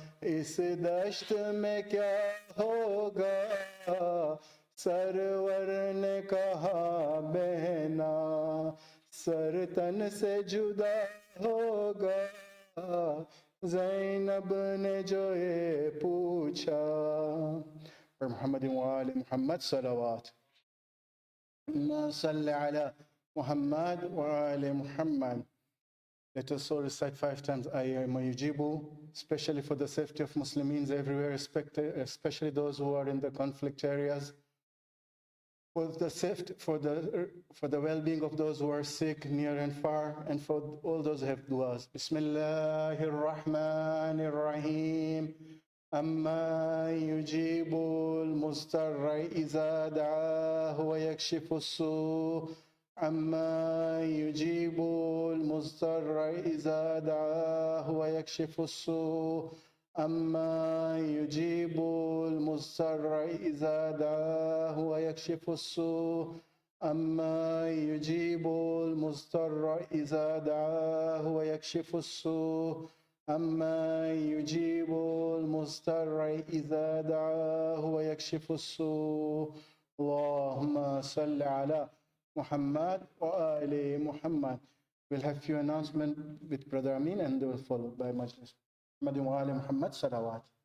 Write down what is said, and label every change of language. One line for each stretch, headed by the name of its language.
Hindi: इस दश्त में क्या होगा, सरवर ने कहा बहना, सर तन से जुदा होगा, ज़ैनब ने जो ये पूछा। और मोहम्मद वाले मोहम्मद सलावत सल्ली अला Muhammad wa ali Muhammad.
English: Let us all recite 5 times Ayyama Yujibu, especially for the safety of Muslims everywhere, especially those who are in the conflict areas. For the safety, for the well-being of those who are sick, near and far, and for all those who have du'as.
Arabic: Bismillahir Rahmanir Rahim. أما يجيب المضطر إذا دعاه ويكشف السوء أما يجيب المضطر إذا دعاه ويكشف السوء أما يجيب المضطر إذا دعاه ويكشف السوء أما يجيب المضطر إذا دعاه ويكشف السوء أما يجيب المضطر إذا دعاه ويكشف السوء. اللهم صل على Muhammad wa ali Muhammad.
English: We'll have few announcements with Brother Amin and they will followed by Majlis.
Arabic: Muhammad wa ali Muhammad salawat.